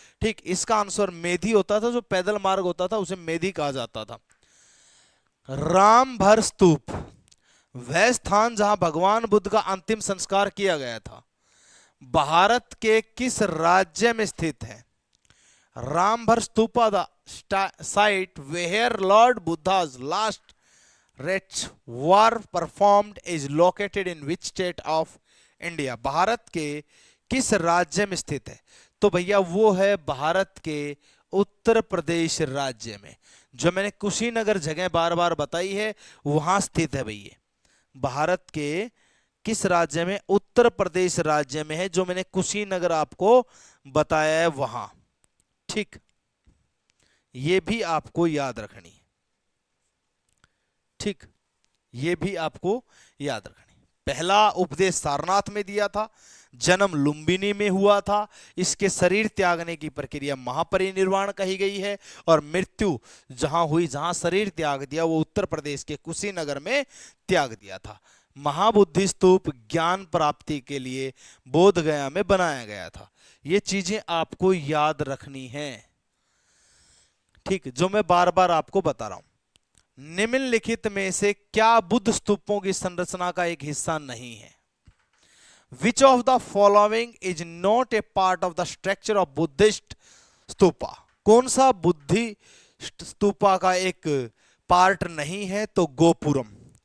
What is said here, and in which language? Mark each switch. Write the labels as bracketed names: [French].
[Hindi] ठीक, इसका आंसर मेधी होता था। जो पैदल मार्ग होता था उसे मेधी कहा जाता था। रामभर स्तूप वह स्थान जहां भगवान बुद्ध का अंतिम संस्कार किया गया था, भारत के किस राज्य में स्थित है? [English] Ramabhar stupa the site where lord Buddha's last rites were performed is located in which state of India? [Hindi] Bharat के किस राज्य में स्थित है? तो भैया वो है भारत के उत्तर प्रदेश राज्य में। जो मैंने कुशीनगर जगह बार बार बताई है वहां स्थित है भैया। भारत के किस राज्य में? उत्तर प्रदेश राज्य में है, जो मैंने कुशीनगर आपको बताया है वहां। ठीक, ये भी आपको याद रखनी है। ठीक, ये भी आपको याद रखनी। पहला उपदेश सारनाथ में दिया था, जन्म लुम्बिनी में हुआ था, इसके शरीर त्यागने की प्रक्रिया महापरिनिर्वाण कही गई है, और मृत्यु जहां हुई, जहां शरीर त्याग दिया, वो उत्तर प्रदेश के कुशीनगर में त्याग दिया था। महाबुद्धि स्तूप ज्ञान प्राप्ति के लिए बोध गया में बनाया गया था। ये चीजें आपको याद रखनी है। ठीक, जो मैं बार बार आपको बता रहा हूं। निम्नलिखित में से क्या बुद्ध स्तूपों की संरचना का एक हिस्सा नहीं है? [English] Which of the following is not a part of the structure of Buddhist stupa? [Hindi] कौन सा बुद्धि स्तूपा का एक पार्ट नहीं है? तो गोपुरम।